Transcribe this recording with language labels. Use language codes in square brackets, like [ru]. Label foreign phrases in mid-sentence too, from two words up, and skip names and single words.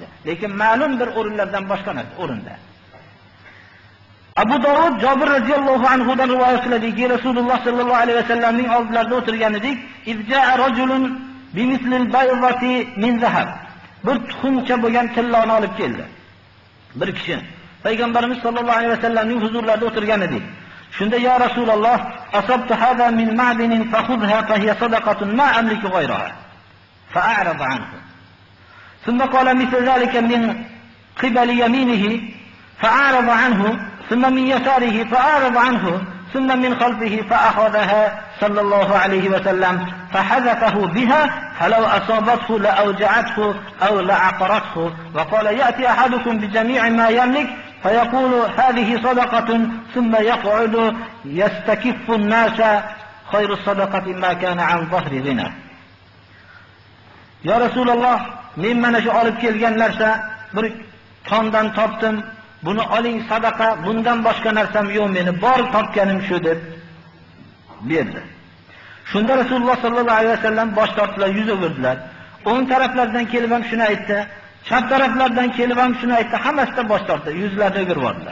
[uz] Lekin ma'lum bir o'rinlardan boshqa narsa o'rinda. Abu Dawud Jabir [ar] رضي الله عنه [uz] dan rivoyat qiladiki, Rasululloh [ar] صلى الله عليه [uz] vasallamning oldlarida o'tirgan edik. [ar] إذ جاء رجل بمثل البيضة من ذهب. [uz] Bir tuxumcha bo'lgan tilloni olib keldi. Bir kishi payg'ambarimiz [ar] صلى الله عليه [uz] vasallamning huzurlarida o'tirgan edik. Shunda ya Rasululloh, [ar] أصبت هذه من معدن فخذها فهي صدقة ما أملك غيرها. فأعرض عنه. ثم قال مثل ذلك من قبل يمينه فأعرض عنه. ثم من يساره فأعرض عنه ثم من خلفه فأخذها صلى الله عليه وسلم فحذفه بها فلو أصابته لأوجعته أو لعقرته وقال يأتي أحدكم بجميع ما يملك فيقول هذه صدقة ثم يقعد يستكف الناس خير الصدقة ما كان عن ظهر غنى. يا رسول الله ممن شعرت [uz] kelgan narsa bir tondan topdim. Buni oling sadaqa, bundan boshqa narsam yo'q meni, bor topganim shu deb berdi. Shunda Rasululloh [ar] صلى الله عليه وسلم [uz] bosh tortdilar, yuz o'girdilar. O'ng taraflardan kelib ham shuni aytdi, chap taraflardan kelib ham shuni aytdi, hammasidan bosh tortdi, yuzlarini o'girib oldilar.